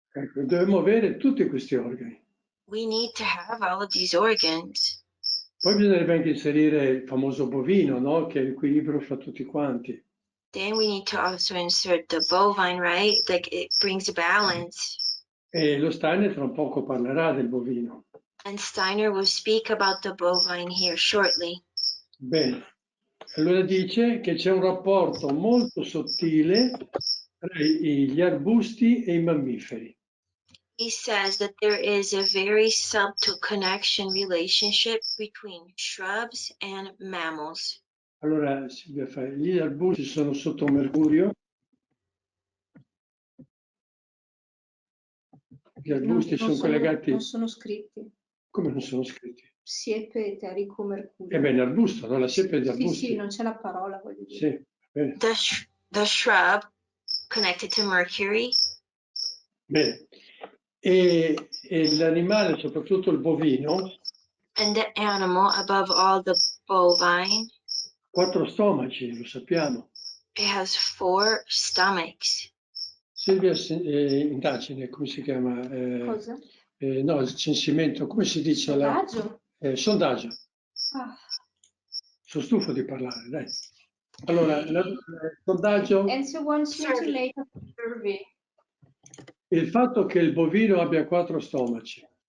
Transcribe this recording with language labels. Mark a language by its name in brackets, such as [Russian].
[Italian] Ecco, dobbiamo avere tutti questi organi. [English] We need to have all of these organs. [Italian] Poi bisognerebbe anche inserire il famoso bovino, no? Che è l'equilibrio fra tutti quanti. [English] Then we need to also insert the bovine, right? Like it brings balance. [Italian] E lo Steiner tra un poco parlerà del bovino. [English] And Steiner will speak about the bovine here shortly. [Italian] Bene. Allora dice che c'è un rapporto molto sottile tra gli arbusti e i mammiferi. [English] He says that there is a very subtle connection relationship between shrubs and mammals. [Italian] Allora, gli arbusti sono sotto Mercurio. Gli arbusti sono collegati... Non sono scritti. Come non sono scritti? Siepe eterico mercurio. Beh, l'arbusto, no? La siepe di arbusti. Sì, non c'è la parola, voglio dire. Sì, bene. [English] The shrub connected to Mercury. [Italian] Bene. E l'animale, soprattutto il bovino, [English] And the animal, above all the bovine, [Italian] 4 stomaci, lo sappiamo. [English] it has 4 stomachs. [Italian] Silvia, indagine, come si chiama? Cosa? No, il censimento, come si dice? Sondaggio? Sondaggio. Ah. Sono stufo di parlare, dai. Allora, il sondaggio... [English] Enzo wants me to make a survey. [Italian] Il fatto che il bovino abbia 4 stomaci.